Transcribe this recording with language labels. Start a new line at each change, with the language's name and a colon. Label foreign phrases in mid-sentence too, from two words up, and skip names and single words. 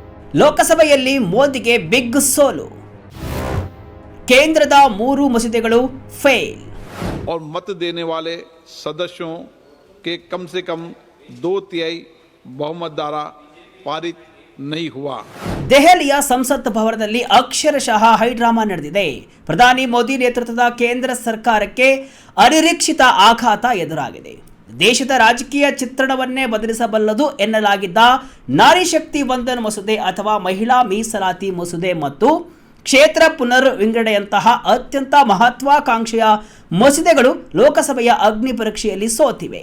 Kannada: ಲೋಕಸಭೆಯಲ್ಲಿ ಮೋದಿಗೆ ಬಿಗ್ ಸೋಲು. ಕೇಂದ್ರದ 3 ಮಸೂದೆಗಳು ಫೇಲ್.
Hindi: और मत देने वाले सदस्यों के कम से कम 2/3 बहुमत द्वारा पारित नहीं हुआ.
Kannada: ದೆಹಲಿಯ ಸಂಸತ್ ಭವನದಲ್ಲಿ ಅಕ್ಷರಶಃ ಹೈಡ್ರಾಮಾ ನಡೆದಿದೆ. ಪ್ರಧಾನಿ ಮೋದಿ ನೇತೃತ್ವದ ಕೇಂದ್ರ ಸರ್ಕಾರಕ್ಕೆ ಅನಿರೀಕ್ಷಿತ ಆಘಾತ ಎದುರಾಗಿದೆ. ದೇಶದ ರಾಜಕೀಯ ಚಿತ್ರಣವನ್ನೇ ಬದಲಿಸಬಲ್ಲದು ಎನ್ನಲಾಗಿದ್ದ ನಾರಿ ಶಕ್ತಿ ವಂದನ್ ಮಸೂದೆ ಅಥವಾ ಮಹಿಳಾ ಮೀಸಲಾತಿ ಮಸೂದೆ ಮತ್ತು ಕ್ಷೇತ್ರ ಪುನರ್ ವಿಂಗಡಣೆಯಂತಹ ಅತ್ಯಂತ ಮಹತ್ವಾಕಾಂಕ್ಷೆಯ ಮಸೂದೆಗಳು ಲೋಕಸಭೆಯ ಅಗ್ನಿ ಪರೀಕ್ಷೆಯಲ್ಲಿ ಸೋತಿವೆ.